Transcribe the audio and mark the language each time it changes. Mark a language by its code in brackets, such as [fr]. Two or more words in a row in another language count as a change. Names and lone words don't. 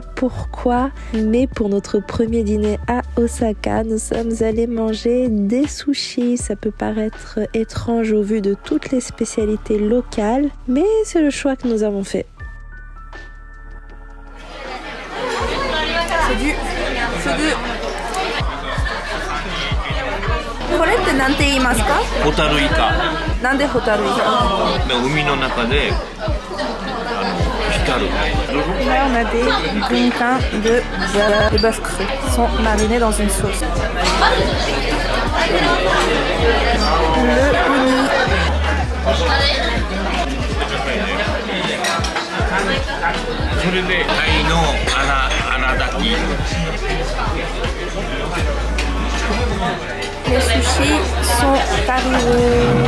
[fr] pourquoi, mais pour notre premier dîner à Osaka, nous sommes allés manger des sushis. Ça peut paraître étrange au vu de toutes les spécialités locales, mais c'est le choix que nous avons fait. C'est du... [ja] これって何て言いますか？ホタルイカ。なんでホタルイカ？海の中で光る。 [fr] Là on a des green-pains de bœuf cru qui sont marinés dans une sauce. Le uni. Les sushis sont arrivés.